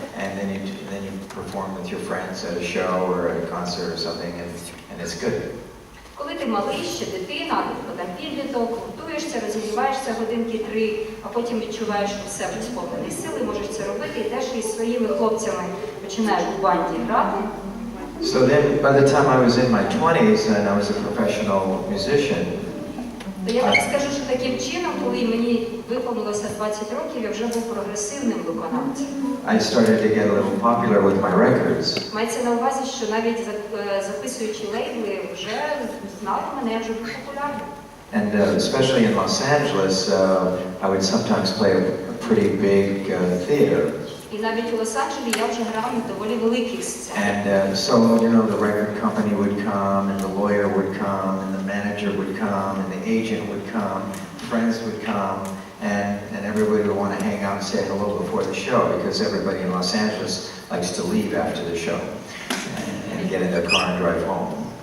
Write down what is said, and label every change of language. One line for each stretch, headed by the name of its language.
English: And then you perform with your friends at a show or at a concert or something, and it's good.
Ukrainian: Коли ти малий, ще дитина, там підліток, готуєшся, розігріваєшся годинки 3, а потім відчуваєш, що все вже сповнений сили, можеш це робити, і теж із своїми хлопцями починаєш у банді грати.
English: So then, by the time I was in my 20s and I was a professional musician,
Ukrainian: То я так скажу, що таким чином, коли мені виповнилося 20 років, я вже був прогресивним виконавцем.
English: I started to get a little popular with my records.
Ukrainian: Мається на увазі, що навіть записуючи лейбли, вже знали мене, вже був популярним.
English: And especially in Los Angeles, I would sometimes play a pretty big theater.
Ukrainian: І навіть у Лос-Анджелесі я вже грав на доволі великих сценах.
English: And so, you know, the record company would come, and the lawyer would come, and the manager would come, and the agent would come, friends would come, and everybody would want to hang out and say hello before the show, because everybody in Los Angeles likes to leave after the show and get in their car and drive home.